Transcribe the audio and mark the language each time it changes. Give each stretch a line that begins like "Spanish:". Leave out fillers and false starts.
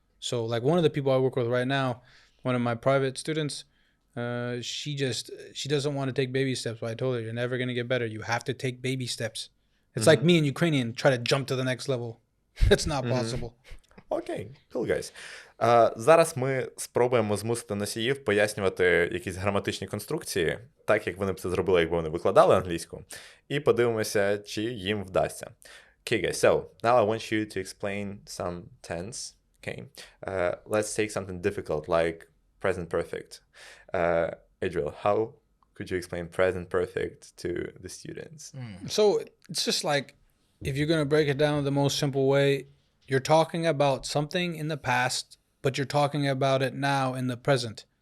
English: So one of the people I work with right now, one of my private students, she doesn't want to take baby steps. But I told her, you're never going to get better. You have to take baby steps. It's like me in Ukrainian, try to jump to the next level. It's not possible. Окей, cool, guys.
Ukrainian: Зараз ми спробуємо змусити носіїв пояснювати якісь граматичні конструкції, так як вони б це зробили, якби вони викладали англійську, і подивимося, чи їм вдасться.
English: Okay, guys, so now I want you to explain some tense. Okay, let's take something difficult like present perfect. Adriel, how could you explain present perfect to the students? So it's just like, if you're going to break it down the most simple way, you're talking about something in the past, but you're talking about it now in the present.